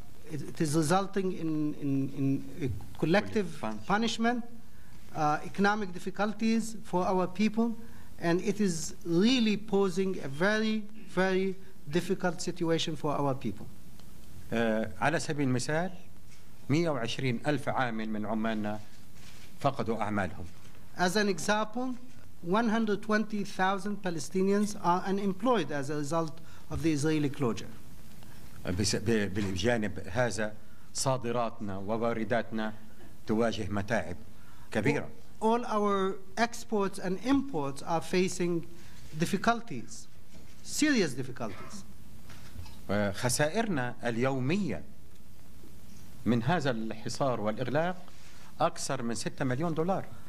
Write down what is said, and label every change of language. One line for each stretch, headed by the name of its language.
English: It is resulting in a collective punishment, economic difficulties for our people, and it is really posing a very, very difficult situation for our people.
Arabic: على سبيل المثال 120,000 عامل من عمالنا فقدوا أعمالهم.
English: As an example, 120,000 Palestinians are unemployed as a result of the Israeli closure.
Arabic: بالجانب هذا صادراتنا ووارداتنا تواجه متاعب كبيرة.
English: All our exports and imports are facing difficulties, serious difficulties.
Arabic: خسائرنا اليومية من هذا الحصار والإغلاق أكثر من 6 مليون دولار.